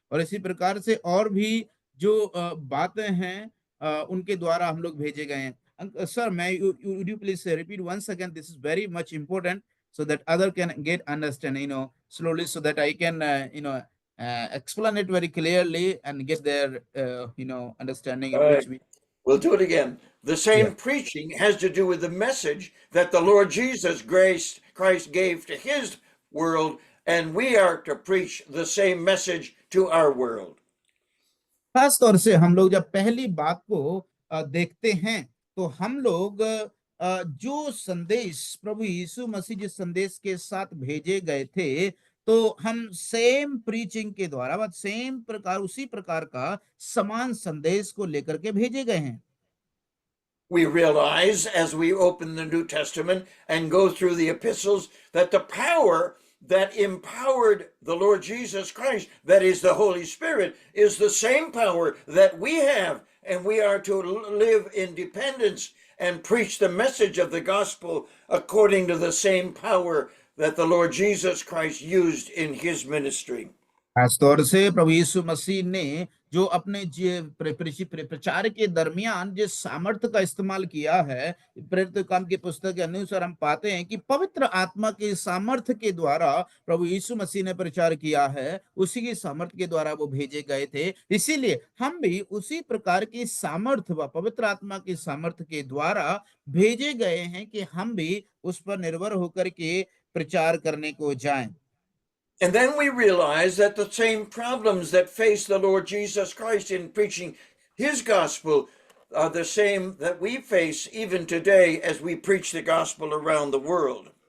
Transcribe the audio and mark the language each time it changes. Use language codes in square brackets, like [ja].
[hi] और इसी प्रकार से और भी जो बातें हैं उनके द्वारा हम लोग भेजे गए हैं। [en] Sir, would you please repeat once again? This is very much important so that other can get understand, slowly, so that I can, explain it very clearly and get their, understanding All in right, which we. we'll do it again. The Yeah. same preaching has to do with the message that the Lord Jesus Christ gave to his world, and we are to preach the same message to our world. [hi] खास तौर से हम लोग जब पहली बात को देखते हैं तो हम लोग जो संदेश प्रभु यीशु मसीह जिस संदेश के साथ भेजे गए थे, तो हम [en] same preaching [hi] के द्वारा सेम प्रकार उसी प्रकार का समान संदेश को लेकर के भेजे गए हैं। [en] We realize as we open the New Testament and go through the epistles that the power that empowered the Lord Jesus Christ, that is the Holy Spirit, is the same power that we have, and we are to live in dependence and preach the message of the gospel according to the same power that the Lord Jesus Christ used in his ministry. [hi] खास तौर से प्रभु यीशु मसीह ने जो अपने प्रचार के दरमियान जिस सामर्थ्य का इस्तेमाल किया है, प्रेरित काम की पुस्तक के अनुसार हम पाते हैं कि पवित्र आत्मा के सामर्थ्य के द्वारा प्रभु यीशु मसीह ने प्रचार किया है, उसी की सामर्थ्य के द्वारा वो भेजे गए थे। इसीलिए हम भी उसी प्रकार की सामर्थ्य व पवित्र आत्मा की सामर्थ्य के द्वारा भेजे गए हैं कि हम भी उस पर निर्भर होकर के प्रचार करने को जाएं। [en] And then we realize that the same problems that face the Lord Jesus Christ in preaching his gospel are the same that we face even today as we preach the gospel around the world.